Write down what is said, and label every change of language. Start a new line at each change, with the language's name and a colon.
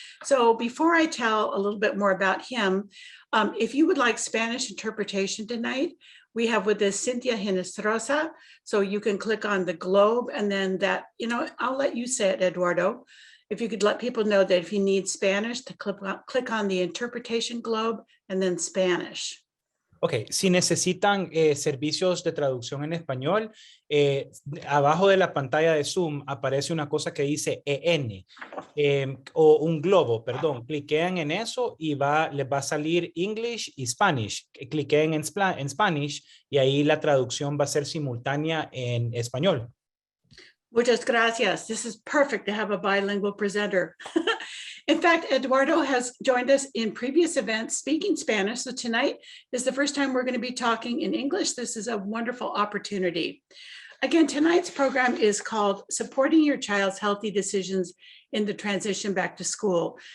English: So before I tell a little bit more about him, if you would like Spanish interpretation tonight, we have with us Cynthia Hinestrosa. So you can click on the globe and then that, I'll let you say it, Eduardo. If you could let people know that if you need Spanish, to click on the interpretation globe and then Spanish.
Spanish: Ok, si necesitan servicios de traducción en español, abajo de la pantalla de Zoom aparece una cosa que dice EN o un globo, perdón. Cliquen en eso y les va a salir English y Spanish. Cliquen en Spanish y ahí la traducción va a ser simultánea en español. Muchas gracias.
English: This is perfect to have a bilingual presenter. In fact, Eduardo has joined us in previous events speaking Spanish. So tonight is the first time we're going to be talking in English. This is a wonderful opportunity. Again, tonight's program is called Supporting Your Child's Healthy Decisions in the Transition Back to School.